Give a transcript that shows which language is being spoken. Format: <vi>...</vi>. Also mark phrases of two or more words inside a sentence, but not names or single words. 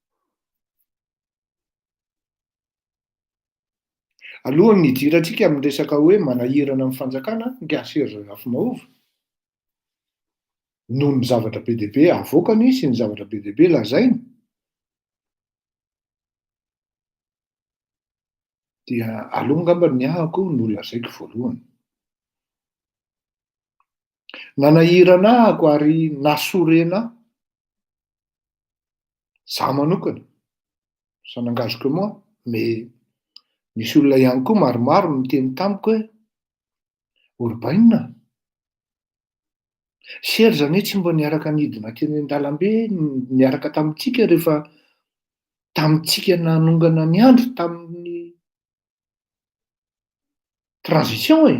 <mg>Alohan'ny hidirantsika amin'ny resaka hoe manahirana amin'ny fanjakana nga Serge Rafimahaova noho ny zavatra be dia be avoakany sy ny zavatra be dia be lazainy dia aleo ngamba ny ahako no lazaiko voalohany. Nanahirana ahako ary nasorena za manokana,</mg> <fr>ça n'engage que moi, mais</fr> <mg>misy olona ihany koa maromaro miteny tamiko hoe Orbainina, Serge anie tsy mba niaraka nidina teny an-dalambe niaraka tamintsika rehefa tamintsika nanongana ny andro tamin'ny transition e.</mg>